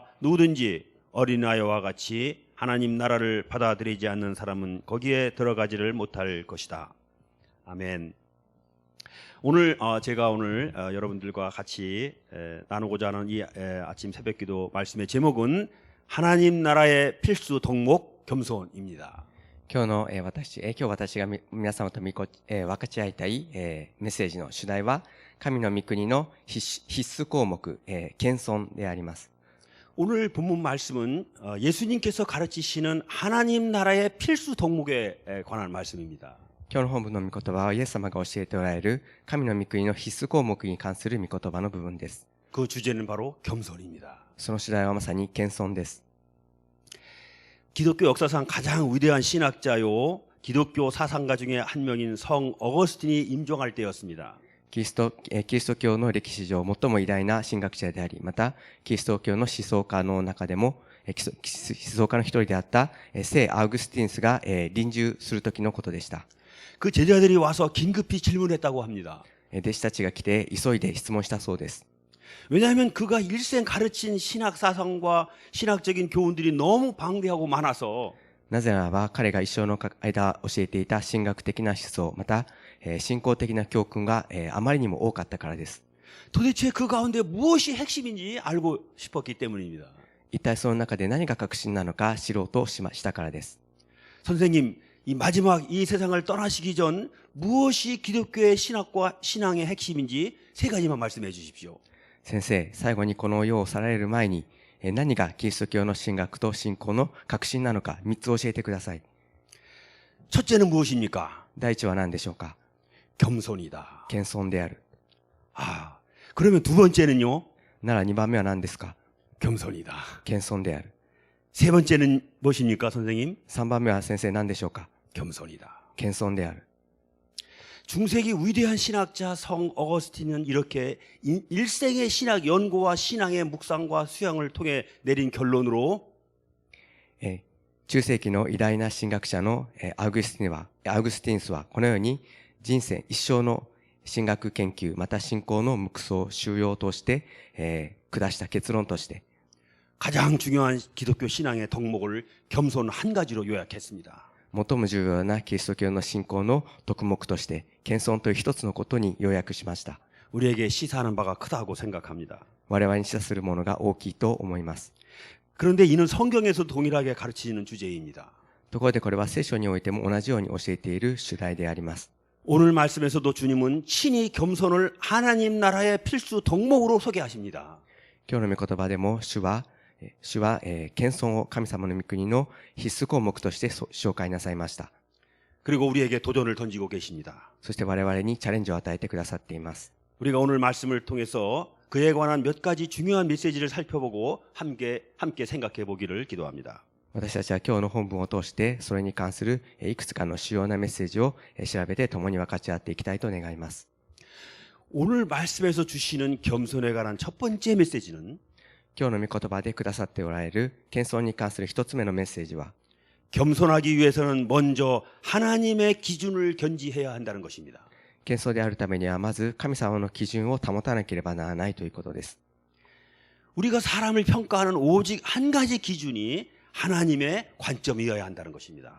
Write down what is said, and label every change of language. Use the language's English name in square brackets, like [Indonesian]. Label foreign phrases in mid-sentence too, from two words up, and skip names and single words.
[Korean] 누구든지 어린아이와 같이 하나님 나라를 받아들이지 않는 사람은 거기에 들어가지를 못할 것이다. 아멘. 오늘 제가 여러분들과 같이 나누고자 하는 이 아침 새벽기도 말씀의 제목은 하나님 나라의 필수 덕목 겸손입니다. [Japanese] 今日私が皆様と分かち合いたい、メッセージの主題は神の御国の必須項目、謙遜であります。 [Korean] 오늘 본문 말씀은 예수님께서 가르치시는 하나님 나라의 필수 덕목에 관한 말씀입니다. [Japanese] 今日の本文の御言葉はイエス様が教えておられる神の御国の必須項目に関する御言葉の部分です。 [Korean] 그 주제는 바로 겸손입니다. [Japanese] その主題はまさに謙遜です。 [Korean] 기독교 역사상 가장 위대한 신학자요 기독교 사상가 중에 한 명인 성 어거스틴이 임종할 때였습니다. [Japanese] キリスト教の歴史上最も偉大な神学者であり、またキリスト教の思想家の中でも思想家の一人であった聖アウグスティヌスが臨終する時のことでした。 [Korean] 그 제자들이 와서 긴급히 질문했다고 합니다. [Japanese] 弟子たちが来て急いで質問したそうです。 [Korean] 왜냐하면 그가 일생 가르친 신학 사상과 신학적인 교훈들이 너무 방대하고 많아서 [Japanese] なぜならば彼が一生の間教えていた神学的な思想、また信仰的な教訓があまりにも多かったからです。 [Korean] 도대체 그 가운데 무엇이 핵심인지 알고 싶었기 때문입니다. [Japanese] 一体その中で何が核心なのか知ろうとしたからです。 [Korean] 선생님, 이 마지막 이 세상을 떠나시기 전 무엇이 기독교의 신학과 신앙의 핵심인지 세 가지만 말씀해 주십시오. [Japanese] 先生、最後にこの世を去られる前に何がキリスト教の神学と信仰の核心なのか3つ教えてください。 [Korean] 첫째는 무엇입니까? [Japanese] 第一は何でしょうか。 [Korean] 겸손이다. [Japanese] 謙遜である。 [Korean] 그러면 두 번째는요? [Japanese] なら2番目は何ですか。 [Korean] 겸손이다. [Japanese] 謙遜である。 [Korean] 세 번째는 무엇입니까, 선생님? [Japanese] 3 番目は先生何でしょうか。 [Korean] 겸손이다. [Japanese] 謙遜である。 [Korean] 중세기 위대한 신학자 성 어거스틴은 이렇게 일생의 신학 연구와 신앙의 묵상과 수양을 통해 내린 결론으로 [Japanese] 中世紀の偉大な神学者のアウグスティヌスはこのように人生一生の神学研究また信仰の黙想修養として、下した結論として [Korean] 가장 중요한 기독교 신앙의 덕목을 겸손 한 가지로 요약했습니다. [Japanese] 最も重要なキリスト教の信仰の徳目として謙遜という一つのことに要約しました。 [Korean] 우리에게 시사하는 바가 크다고 생각합니다. [Japanese] 我々に示唆するものが大きいと思います。 [Korean] 그런데 이는 성경에서 동일하게 가르치는 주제입니다. [Japanese] ところでこれは聖書においても同じように教えている主題であります。 [Korean] 오늘 말씀에서도 주님은 친히 겸손을 하나님 나라의 필수 덕목으로 소개하십니다. [Japanese] 今日の御言葉でも主は謙遜を神様の御国の必須項目として紹介なさいました。 [Korean] 그리고 우리에게 도전을 던지고 계십니다. [Japanese] そして我々にチャレンジを与えてくださっています。 [Korean] 우리가 오늘 말씀을 통해서 그에 관한 몇 가지 중요한 메시지를 살펴보고 함께 생각해 보기를 기도합니다. [Japanese] 私たちは今日の本文を通してそれに関するいくつかの主要なメッセージを調べて共に分かち合っていきたいと願います。 [Korean] 오늘 말씀에서 주시는 겸손에 관한 첫 번째 메시지는 [Japanese] 今日の御言葉でくださっておられる謙遜に関する一つ目のメッセージは [Korean] 겸손하기 위해서는 먼저 하나님의 기준을 견지해야 한다는 것입니다. [Japanese] 謙遜であるためにはまず神様の基準を保たなければならないということです。 [Korean] 우리가 사람을 평가하는 오직 한 가지 기준이 하나님의 관점이어야 한다는 것입니다.